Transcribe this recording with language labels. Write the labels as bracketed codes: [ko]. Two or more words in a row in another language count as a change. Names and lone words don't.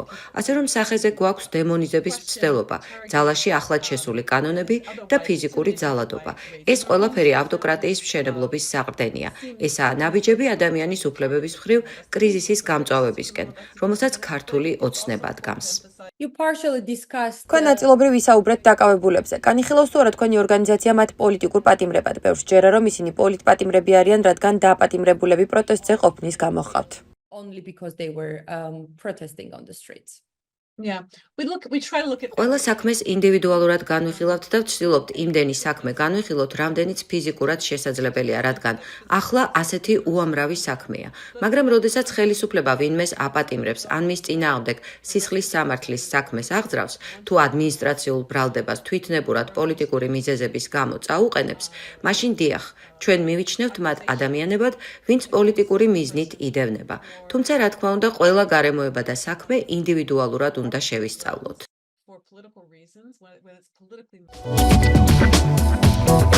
[ka] ასე რომ სახეზე გვაქვს დემონიზების მცდელობა, ძალაში ახლად შესული კანონები და ფიზიკური ძალადობა. ეს ყველაფერი ავტოკრატიის მშენებლობის საყრდენია. ესაა ნაბიჯები ადამიანის უფლებების მხრივ კრიზისის გამწვავებისკენ, რომელსაც ქართული ოცნება დგამს. [en] You partially discussed [ka] თქვენ ნაწილობრივ ვისაუბრეთ დაკავებულებზე. განიხილავს თუ არა თქვენი ორგანიზაცია მათ პოლიტიკურ პატიმრებად. ბევრს ჯერა რომ ისინი პოლიტპატიმრები არიან, რადგან დაპატიმრებულები პროტესტზე ყოფნის გამო ჰყავთ. [en] only because they were protesting on the streets. Yeah, we try to look at [ka] ყველა საქმეს ინდივიდუალურად განვიხილავთ და ვცდილობთ იმდენი საქმე განვიხილოთ, რამდენიც ფიზიკურად შესაძლებელია, რადგან ახლა ასეთი უამრავი საქმეა. მაგრამ როდესაც ხელისუფლება ვინმეს აპატიმრებს, ან მის წინააღმდეგ სისხლის სამართლის საქმეს აღძრავს, თუ ადმინისტრაციულ ბრალდებას თვითნებურად პოლიტიკური მიზეზების გამო წაუყენებს, მაშინ დიახ, ჩვენ მივიჩნევთ მათ ადამიანებად, ვინც პოლიტიკური მიზნით იდევნება. თუმცა, რა თქმა უნდა, ყველა გარემოება და საქმე ინდივიდუალურად უნდა შევისწავლოთ. [en] for political reasons, when it's politically